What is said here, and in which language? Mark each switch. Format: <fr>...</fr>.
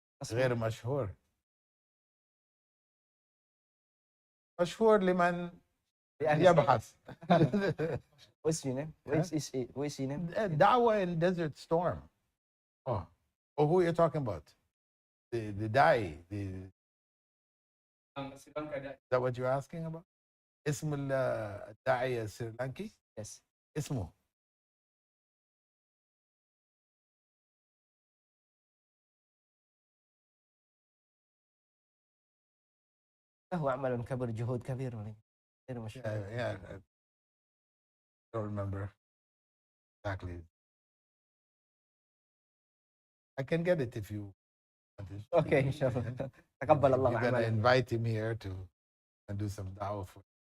<ar>غير مشهور. مشهور لمن يبحث.</ar> <en>What's your name? What's your name? Dawah in Desert Storm. Oh, who are you talking about? The Dai. Is that what you're asking about?</en> <ar>اسم الداعية السريلانكي؟</ar> <en>Yes.</en> <ar>اسمه له عمل كبير، جهود كبير غير مشهور.</ar> <en>Yeah, I don't remember exactly. I can get it if you want it. Okay, inshallah.</en> <ar>تقبل الله</ar> <en>You're gonna</en> <ar>عملك.</ar> <en>invite him here to do some da'wah for</en>